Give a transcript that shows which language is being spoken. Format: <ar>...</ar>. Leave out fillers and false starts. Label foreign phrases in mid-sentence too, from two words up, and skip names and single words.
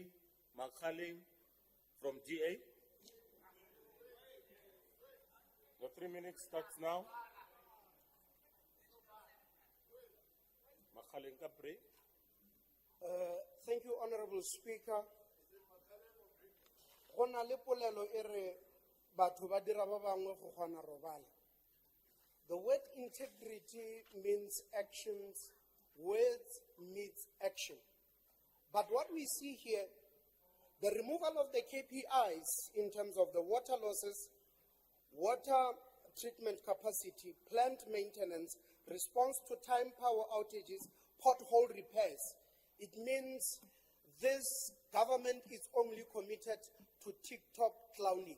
<en>Makhaling from GA. The 3 minutes starts now. Makhaling Kapre. Thank you, Honorable Speaker.</en> <nso>Go na le polelo e re batho ba dira ba bangwe go kgona robala.</nso> <en>The word integrity means actions, words meets action. But what we see here, the removal of the KPIs in terms of the water losses, water treatment capacity, plant maintenance, response to time power outages, pothole repairs, it means this government is only committed to TikTok clowning.</en>